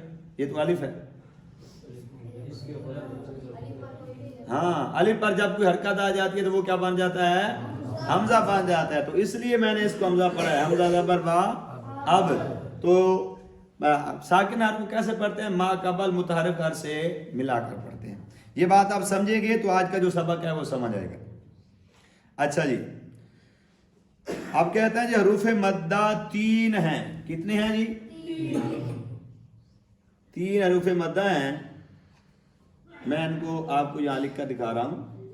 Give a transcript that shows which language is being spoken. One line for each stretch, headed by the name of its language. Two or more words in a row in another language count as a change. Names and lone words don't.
Urdu: یہ تو الف ہے۔ ہاں، الف پر جب کوئی حرکت آ جاتی ہے تو وہ کیا بن جاتا ہے؟ حمزہ بن جاتا ہے، تو اس لیے میں نے اس کو حمزہ پڑھا ہے، حمزہ زبر با اب۔ تو ساکن حرف کو کیسے پڑھتے ہیں؟ ما قبل متحرک حرف سے ملا کر پڑھتے ہیں۔ یہ بات آپ سمجھیں گے تو آج کا جو سبق ہے وہ سمجھ آئے گا۔ اچھا جی، اب کہتے ہیں جی حروف مدہ تین ہیں۔ کتنے ہیں جی؟ تین حروف مدہ ہیں۔ میں ان کو آپ کو یہاں لکھ کر دکھا رہا ہوں۔